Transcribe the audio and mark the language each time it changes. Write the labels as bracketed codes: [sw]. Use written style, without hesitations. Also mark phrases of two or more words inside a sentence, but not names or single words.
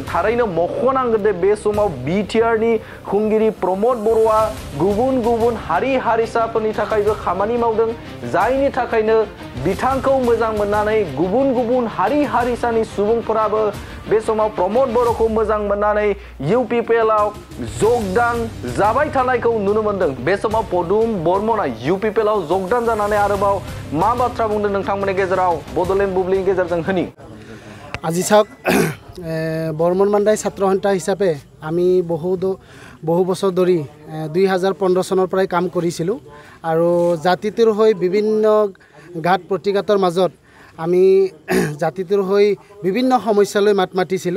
[brx] थारैनो मख'नांगोन दे बे समाव बिटिआरनि खुंगिरि प्रमद बर'आ गुबुन गुबुन हारि हारिसाफोरनि थाखायबो खामानि मावदों, जायनि थाखायनो बिथांखौ मोजां मोननानै गुबुन गुबुन हारि हारिसानि सुबुंफोराबो बे समाव प्रमद बर'खौ मोजां मोननानै इउपिपिएलआव जगदान जाबाय थानायखौ नुनो मोनदों। बे समाव पदुम बर्मना इउपिपिएलआव जगदान जानानै आरोबाव मा बाथ्रा बुंदों नोंथांमोननि गेजेराव बड'लेण्ड बुब्लिनि गेजेरजों होनि। [as] আজি চাওক বৰ্মন মানদাই ছাত্ৰ সন্থা হিচাপে আমি বহু বছৰ ধৰি 2015 চনৰ পৰাই কাম কৰিছিলোঁ আৰু জাতিটোৰ হৈ বিভিন্ন ঘাট প্ৰতিঘাতৰ মাজত আমি জাতিটোৰ হৈ বিভিন্ন সমস্যালৈ মাত মাতিছিলোঁ।